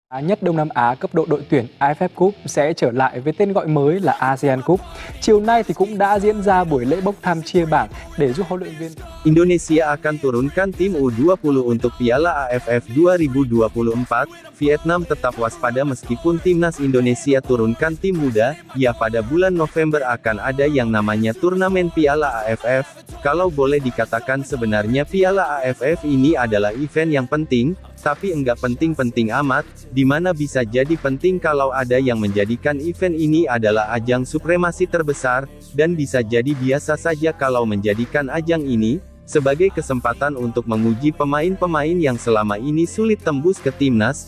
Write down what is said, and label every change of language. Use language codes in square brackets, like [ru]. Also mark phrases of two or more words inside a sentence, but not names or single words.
[vi] Nhất Đông Nam Á cấp độ đội tuyển AFF Cup sẽ trở lại với tên gọi mới là ASEAN Cup. Chiều nay thì cũng đã diễn ra buổi lễ bốc thăm chia bảng để giúp huấn luyện viên. [id] Indonesia akan turunkan tim U20 untuk Piala AFF 2024. Vietnam tetap waspada meskipun timnas Indonesia turunkan tim muda, ya pada bulan November akan ada yang namanya turnamen Piala AFF. Kalau boleh dikatakan sebenarnya Piala AFF ini adalah event yang penting, tapi enggak penting-penting amat, dimana bisa jadi penting kalau ada yang menjadikan event ini adalah ajang supremasi terbesar, dan bisa jadi biasa saja kalau menjadikan ajang ini sebagai kesempatan untuk menguji pemain-pemain yang selama ini sulit tembus ke timnas.